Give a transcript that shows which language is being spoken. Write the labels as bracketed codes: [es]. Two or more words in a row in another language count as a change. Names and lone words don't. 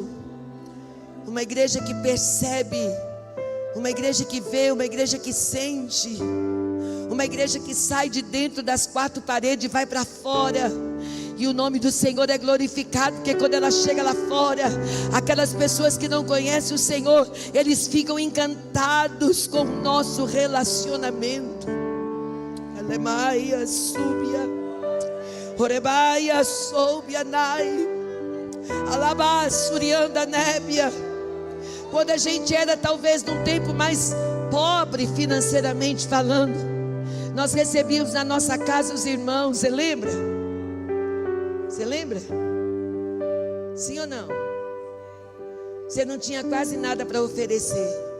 [pt] Uma igreja que percebe, uma igreja que vê, uma igreja que sente, uma igreja que sai de dentro das quatro paredes e vai para fora. E o nome do Senhor é glorificado, porque quando ela chega lá fora, aquelas pessoas que não conhecem o Senhor, eles ficam encantados com o nosso relacionamento. Alemaia súbia, Orebaia soubia nai, Alabá surianda nébia. Quando a gente era talvez num tempo mais pobre financeiramente falando, nós recebíamos na nossa casa os irmãos, você lembra? Você lembra? Sim ou não? Você não tinha quase nada para oferecer.